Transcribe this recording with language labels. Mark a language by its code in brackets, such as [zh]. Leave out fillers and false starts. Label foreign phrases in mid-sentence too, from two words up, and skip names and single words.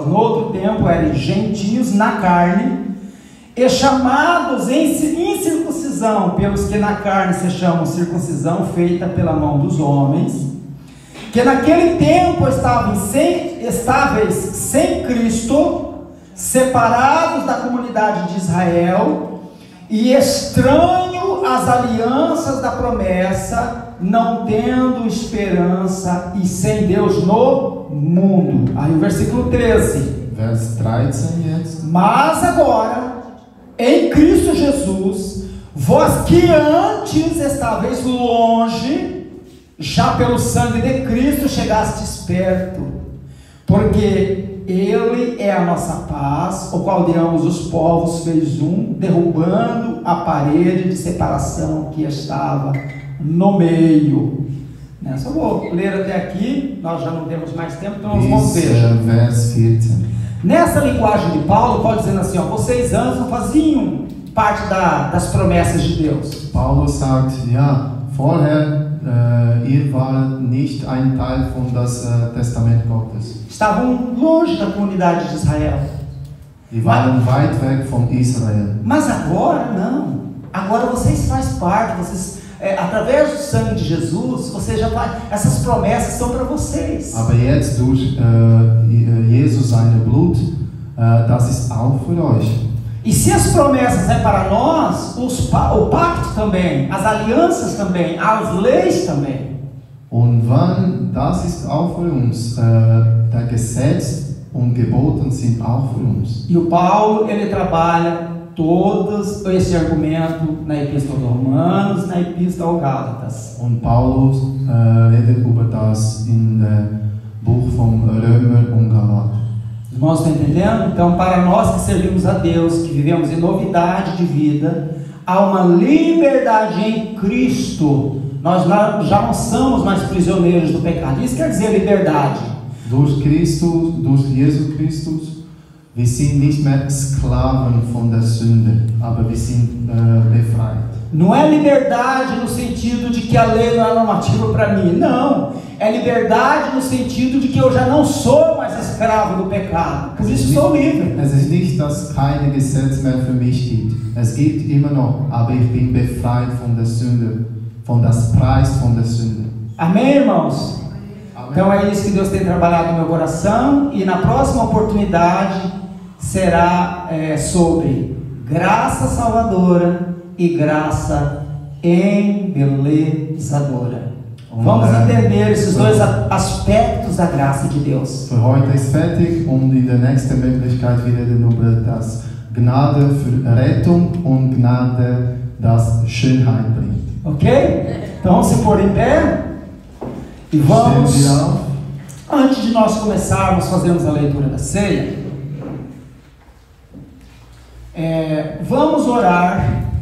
[pt] noutro tempo eres gentios na carne, e chamados em incircuncisão, pelos que na carne se chamam circuncisão feita pela mão dos homens, que naquele tempo estáveis sem Cristo, separados da comunidade de Israel, e estranho às alianças da promessa, não tendo esperança e sem Deus no mundo. Aí o versículo 13. [de] Vers 13 jetzt. [pt] Mas agora, em Cristo Jesus, vós que antes estáveis longe, já pelo sangue de Cristo chegastes perto, porque Ele é a nossa paz, o qual de ambos os povos fez um, derrubando a parede de separação que estava no meio, Só vou ler até aqui, nós já não temos mais tempo, então nós vamos [de] Bis [pt] ver. [de] Vers 14. [pt] Nessa linguagem de Paulo, Paulo dizendo assim, ó, vocês antes não faziam parte das promessas de Deus. [de] Paulus sagt, ja, vorher, ihr wart nicht ein Teil von das Testament Gottes. [pt] Estavam longe da comunidade de Israel. [de] Die waren weit weg von Israel. [pt] Mas agora não. Agora vocês fazem parte, vocês, através do sangue de Jesus, vocês já fazem, essas promessas são para vocês. [de] Aber jetzt durch Jesus sein Blut, das ist auch für euch. [pt] E se as promessas é para nós, o pacto também, as alianças também, as leis também. [de] Und wann, das ist auch für uns, der Gesetz und Geboten sind auch für uns. [pt] E o Paulo, ele trabalha todos esse argumento na Epístola aos Romanos, na Epístola aos Gálatas. [de] Und Paulus redet über das in dem Buch von Römer und Galater. [pt] Os irmãos estão entendendo? Então, para nós que servimos a Deus, que vivemos em novidade de vida, há uma liberdade em Cristo. Nós já não somos mais prisioneiros do pecado. Isso quer dizer liberdade. [de] Durch Christus, durch Jesus Christus, wir sind nicht mehr Sklaven von der Sünde, aber wir sind befreit. [pt] Não é liberdade no sentido de que a lei não é normativa para mim. Não. É liberdade no sentido de que eu já não sou mais escravo do pecado. Por isso sou livre. [de] Es ist nicht, dass keine Gesetz mehr für mich gibt. Es gibt immer noch, aber ich bin befreit von der Sünde, von das Preis von der Sünde. [pt] Amém, irmãos? Amém. Então é isso que Deus tem trabalhado no meu coração. E na próxima oportunidade será sobre graça salvadora e graça embelezadora. Vamos entender esses dois aspectos da graça de Deus. [de] Für heute ist fertig und in der nächsten Möglichkeit wir reden über das Gnade für Rettung und Gnade, das Schönheit bringt. Ok? [pt] Então vamos se pôr em pé e vamos, [de] Stehen wir auf. [pt] antes de nós começarmos, fazermos a leitura da ceia, vamos orar